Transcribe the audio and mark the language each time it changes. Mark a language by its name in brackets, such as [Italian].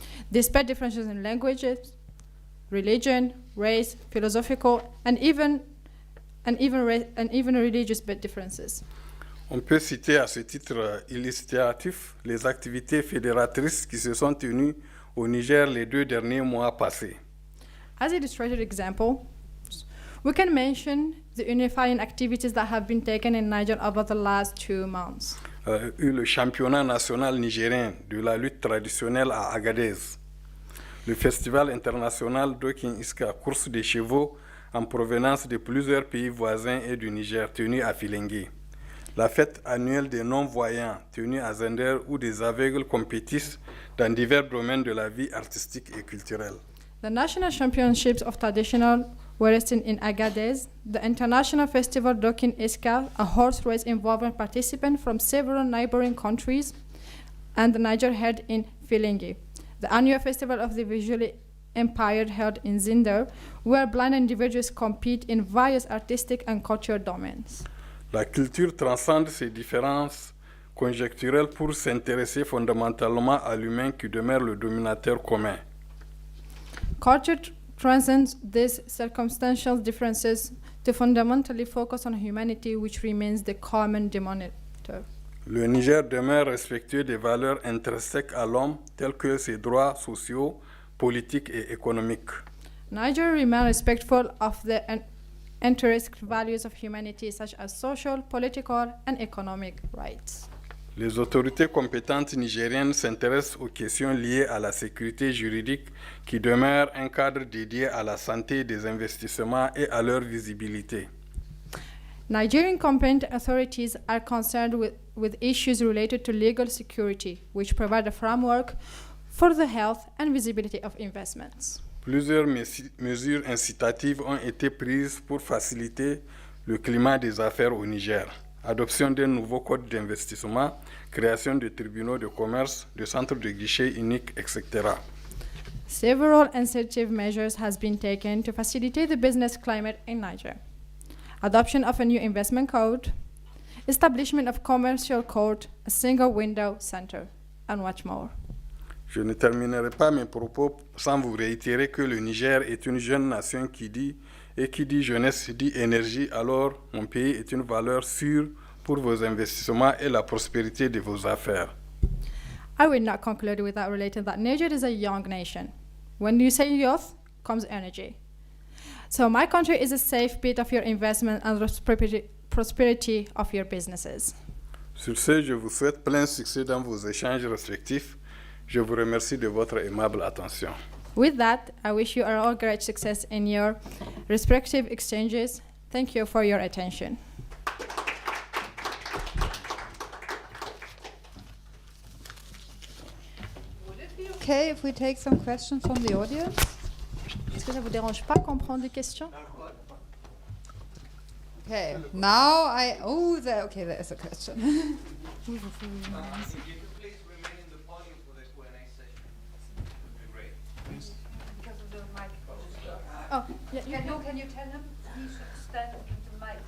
[English] Despite differences in languages, religion, race, philosophical, and even religious differences. [French] On peut citer à ce titre illustratif les activités fédératrices qui se sont tenues au Niger les 2 derniers mois passés. [English] As illustrated example, we can mention the unifying activities that have been taken in Niger over the last 2 months. [French] Le championnat national nigérien de la lutte traditionnelle à Agadez. Le festival international d'Okin Iska, course des chevaux en provenance de plusieurs pays voisins et du Niger, tenu à Filengue. La fête annuelle des non-voyants, tenue à Zender, où des aveugles compétissent dans divers domaines de la vie artistique et culturelle. [English] The National Championships of Traditional Wrestling in Agadez, the International Festival d'Okin Iska, a horse race involving participants from several neighboring countries, and the Niger held in Filengue. The annual festival of the visually impaired held in Zinder, where blind individuals compete in various artistic and cultural domains. [French] La culture transcende ces différences conjecturelles pour s'intéresser fondamentalement à l'humain qui demeure le dominateur commun. [English] Culture transcends these circumstantial differences to fundamentally focus on humanity, which remains the common denominator. [French] Le Niger demeure respectueux des valeurs intrinsèques à l'homme, telles que ses droits sociaux, politiques et économiques. [English] Niger remains respectful of the intrinsic values of humanity, such as social, political, and economic rights. [French] Les autorités compétentes nigériennes s'intéressent aux questions liées à la sécurité juridique qui demeure un cadre dédié à la santé des investissements et à leur visibilité. [English] Nigerian competent authorities are concerned with issues related to legal security, which provide a framework for the health and visibility of investments. [French] Plusieurs mesures incitatives ont été prises pour faciliter le climat des affaires au Niger. Adoption d'un nouveau code d'investissement, création de tribunaux de commerce, de centres de guichets uniques, etc. [English] Several incentive measures has been taken to facilitate the business climate in Niger. Adoption of a new investment code, establishment of commercial court, a single window center, and much more. [French] Je ne terminerai pas mes propos sans vous réitérer que le Niger est une jeune nation qui dit jeunesse dit énergie, alors mon pays est une valeur sûre pour vos investissements et la prospérité de vos affaires. [English] I will not conclude without relating that Niger is a young nation. When you say youth, comes energy. So my country is a safe bet of your investment and prosperity of your businesses. [French] Sur ce, je vous souhaite plein succès dans vos échanges respectifs. Je vous remercie de votre aimable attention. [English] With that, I wish you all great success in your respective exchanges. Thank you for your attention. Would it be okay if we take some questions from the audience? [French] Est-ce que ça vous dérange pas qu'on prenne des questions? [English] Okay, now okay, there is a question. If you could please remain in the podium for the Q&A session, would be great. Because of the microphone. Oh, yeah, Can you tell him he should stand with the mic?